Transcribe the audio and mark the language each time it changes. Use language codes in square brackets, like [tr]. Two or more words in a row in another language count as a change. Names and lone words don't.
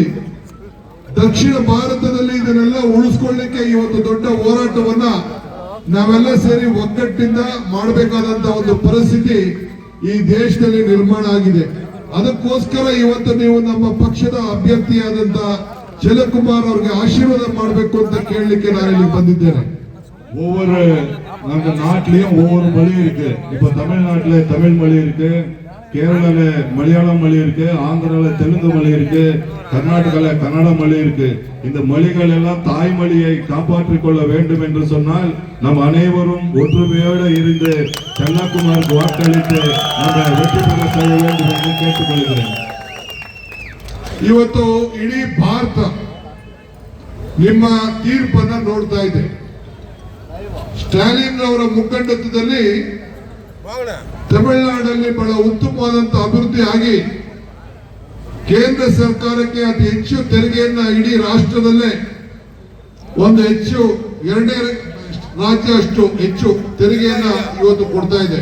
[kn] ದಕ್ಷಿಣ ಭಾರತದಲ್ಲಿ ಇದನ್ನೆಲ್ಲ ಉಳಿಸ್ಕೊಳ್ಳಿಕ್ಕೆ ಇವತ್ತು ದೊಡ್ಡ ಹೋರಾಟವನ್ನ ನಾವೆಲ್ಲ ಸೇರಿ ಒಗ್ಗಟ್ಟಿಂದ ಮಾಡಬೇಕಾದಂತ ಒಂದು ಪರಿಸ್ಥಿತಿ ಈ ದೇಶದಲ್ಲಿ ನಿರ್ಮಾಣ ಆಗಿದೆ. ಅದಕ್ಕೋಸ್ಕರ ಇವತ್ತು ನೀವು ನಮ್ಮ ಪಕ್ಷದ ಅಭ್ಯರ್ಥಿಯಾದಂತ ಜಲಕುಮಾರ್ ಅವರಿಗೆ ಆಶೀರ್ವಾದ ಮಾಡಬೇಕು ಅಂತ ಕೇಳಲಿಕ್ಕೆ ನಾನು ಇಲ್ಲಿ ಬಂದಿದ್ದೇನೆ. [ta] ஒவ்வொரு நம்ம நாட்டிலையும் ஒவ்வொரு மொழி இருக்கு. இப்ப தமிழ்நாட்டுல தமிழ் மொழி இருக்கு, கேரளால மலையாளம் மொழி இருக்கு, ஆந்திரால தெலுங்கு மொழி இருக்கு, கர்நாடகால கன்னட மொழி இருக்கு. இந்த மொழிகள் எல்லாம் தாய்மொழியை காப்பாற்றிக் கொள்ள வேண்டும் என்று சொன்னால் நம் அனைவரும் ஒற்றுமையோடு இருந்து செல்லக்குமாருக்கு வாக்களித்து நம்ம வெற்றி பெற செய்ய வேண்டும் என்று கேட்டுக்கொள்கிறேன். [kn] ಇವತ್ತು ಇಡೀ ಭಾರತ ನಿಮ್ಮ ತೀರ್ಪನ್ನ ನೋಡ್ತಾ ಇದೆ. ಸ್ಟಾಲಿನ್ ಅವರ ಮುಖಂಡತ್ವದಲ್ಲಿ ತಮಿಳುನಾಡಲ್ಲಿ ಬಹಳ ಉತ್ತಮವಾದಂತಹ ಅಭಿವೃದ್ಧಿ ಆಗಿ ಕೇಂದ್ರ ಸರ್ಕಾರಕ್ಕೆ ಅತಿ ಹೆಚ್ಚು ತೆರಿಗೆಯನ್ನ ಇಡೀ ರಾಷ್ಟ್ರದಲ್ಲೇ ಒಂದು ಹೆಚ್ಚು ಎರಡನೇ ರಾಜ್ಯ ಅಷ್ಟು ಹೆಚ್ಚು ತೆರಿಗೆಯನ್ನ ಇವತ್ತು ಕೊಡ್ತಾ ಇದೆ.